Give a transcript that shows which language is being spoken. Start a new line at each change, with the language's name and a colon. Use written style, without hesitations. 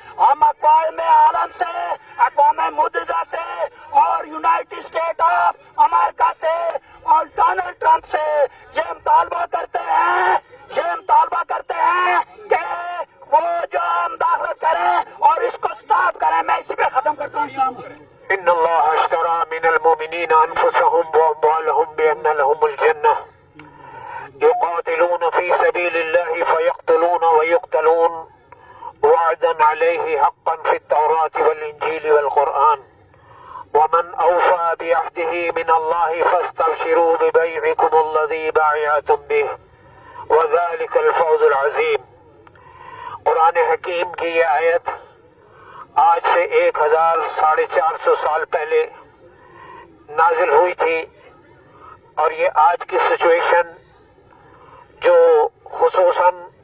Urdu: ہم اقوام عالم سے, اقوام متحدہ سے اور یونائٹڈ اسٹیٹ آف امریکہ سے اور ڈونلڈ ٹرمپ سے یہ مطالبہ کرتے ہیں کہ وہ جو مداخلت کریں اور اس کو سٹاپ کریں. میں اسی پہ ختم کرتا ہوں. السلام علیکم.
Arabic: ان اللہ اشترى من المؤمنین انفسهم واموالهم بان لهم الجنة يقاتلون في سبيل الله فيقتلون ويقتلون وعدا عليه حقا في التوراة والانجيل والقرآن ومن اوفى بعهده من الله فاستبشروا ببيعكم الذي بايعتم به وذلك الفوز العظيم.
Urdu: قرآن حکیم کی یہ آیت آج سے 1450 سال پہلے نازل ہوئی تھی, اور یہ آج کی سچویشن جو خصوصاً